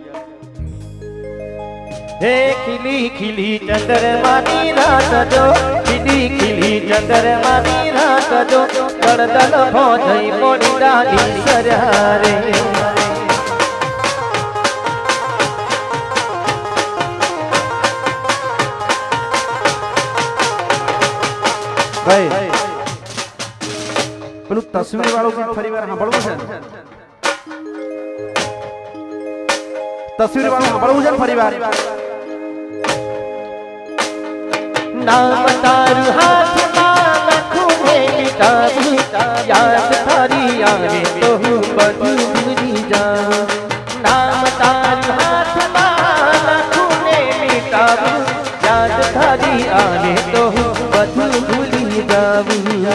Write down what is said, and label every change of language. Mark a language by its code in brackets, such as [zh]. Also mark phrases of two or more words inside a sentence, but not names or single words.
[gu] હે ખીલી ખીલી ચંદ્રમાની રાત જો ખીલી ખીલી ચંદ્રમાની રાત જો દળદળ ભોજઈ મોડી ડાલી સરારે ભાઈ પેલું તસવીર વાળું ગીત ફરીવાર સાંભળવું છે ને? તસવીર વાળું સાંભળવું છે ને ફરીવાર? નામ તારું હાથમાં ખૂણે મિટાવું યાદ તારી આવે તો બધું ભૂલી જાઉં। નામ તારું હાથમાં ખૂણે મિટાવું યાદ તારી આવે તો બધું ભૂલી જાઉં।